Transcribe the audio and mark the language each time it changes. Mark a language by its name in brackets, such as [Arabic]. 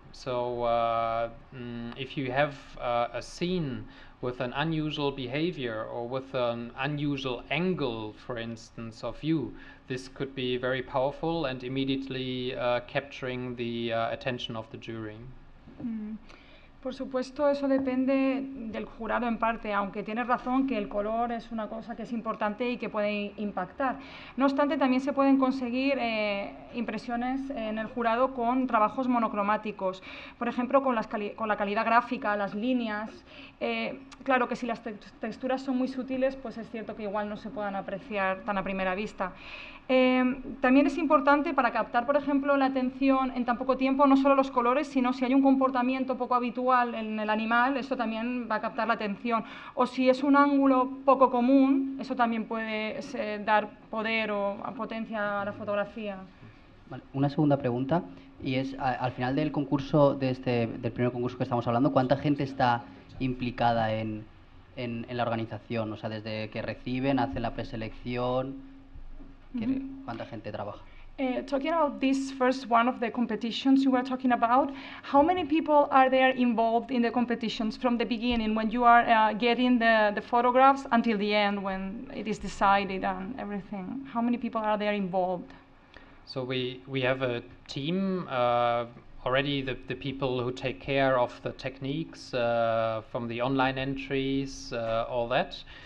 [English] So if you have a scene with an unusual behavior or with an unusual angle, for instance, of view, this could be very powerful and immediately capturing the attention of the jury. [Spanish] Por supuesto, eso depende del jurado en parte, aunque tienes razón que el color es una cosa que es importante y que puede impactar. No obstante, también se pueden conseguir impresiones en el jurado con trabajos monocromáticos, por ejemplo, con la calidad gráfica, las líneas. Claro que si las texturas son muy sutiles, pues es cierto que igual no se puedan apreciar tan a primera vista. También es importante para captar, por ejemplo, la atención en tan poco tiempo, no solo los colores, sino si hay un comportamiento poco habitual en el animal, eso también va a captar la atención. O si es un ángulo poco común, eso también puede dar poder o potencia a la fotografía. Vale, una segunda pregunta, y es, al final del concurso, del primer concurso que estamos hablando, ¿cuánta gente está implicada en la organización? O sea, desde que reciben, hacen la preselección, ¿cuánta gente trabaja? [English] Talking about this first one of the competitions you were talking about, how many people are there involved in the competitions from the beginning, when you are getting the photographs, until the end, when it is decided and everything? How many people are there involved? So we have a team, already the people who take care of the techniques, from the online entries, all that.